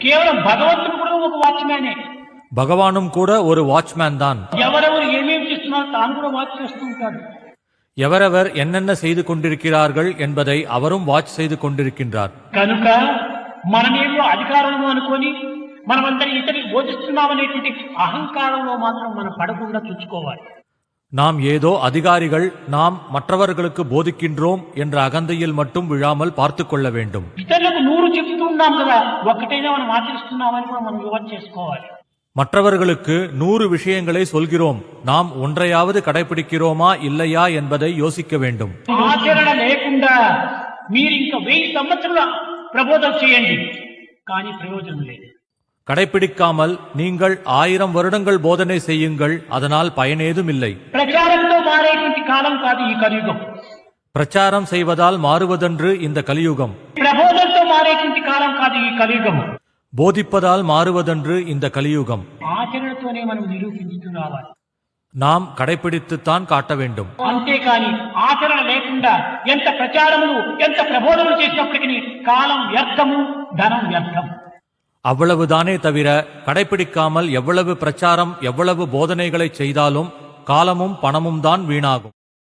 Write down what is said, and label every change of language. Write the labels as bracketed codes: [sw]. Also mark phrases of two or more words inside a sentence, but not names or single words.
[te] కేవలం భగవంతుడు కూడా ఒక వాచ్మ్యానే. [ta] பகவானும் கூட ஒரு வாட்ச்மேன் தான். [te] ఎవరెవరు ఏమేమి చేస్తున్నారో తాను కూడా వాచ్ చేస్తూ ఉంటాడు. [ta] எவரவர் என்னென்ன செய்து கொண்டிருக்கிறார்கள் என்பதை அவரும் வாட்ச் செய்து கொண்டிருக்கின்றார். [te] కనుక మనమేమో అధికారంలో అనుకొని మనమందరి ఇతరులకు బోధిస్తున్నామనేటువంటి అహంకారంలో మాత్రం మనం పడకుండా చూసుకోవాలి. [ta] நாம் ஏதோ அதிகாரிகள், நாம் மற்றவர்களுக்கு போதிக்கின்றோம் என்ற அகந்தையில் மட்டும் விழாமல் பார்த்து கொள்ள வேண்டும். [te] ఇతరులకు 100 చెప్తూ ఉన్నాం కదా, ఒక్కటైనా మనం ఆచరిస్తున్నామని కూడా మనం యోచన చేసుకోవాలి. [ta] மற்றவர்களுக்கு 100 விஷயங்களை சொல்கிறோம், நாம் ஒன்றையாவது கடைபிடிக்கிறோமா இல்லையா என்பதை யோசிக்க வேண்டும். [te] ఆచరణ లేకుండా మీరు ఇంకా 1000 సంవత్సరాల ప్రబోధం చేయండి, కానీ ప్రయోజనం లేదు. [ta] கடைபிடிக்காமல் நீங்கள் 1000 வருடங்கள் போதனை செய்யுங்கள், அதனால் பயனேதும் இல்லை. [te] ప్రచారంతో మారేటువంటి కాలం కాదు ఈ కలియుగం. [ta] பிரச்சாரம் செய்வதால் மாறுவதென்று இந்த கலியுகம். [te] ప్రబోధంతో మారేటువంటి కాలం కాదు ఈ కలియుగం. [ta] போதிப்பதால் மாறுவதென்று இந்த கலியுகம். [te] ఆచరణతోనే మనం నిరూపించుతూ రావాలి. [ta] நாம் கடைபிடித்துத்தான் காட்ட வேண்டும். [te] అంతేకాని ఆచరణ లేకుండా ఎంత ప్రచారములు ఎంత ప్రబోధములు చేసినప్పటికీ కాలం వ్యర్థము, ధనం వ్యర్థం. [ta] அவ்வளவுதானே தவிர கடைபிடிக்காமல் எவ்வளவு பிரச்சாரம் எவ்வளவு போதனைகளை செய்தாலும் காலமும் பணமும் தான் வீணாகும்.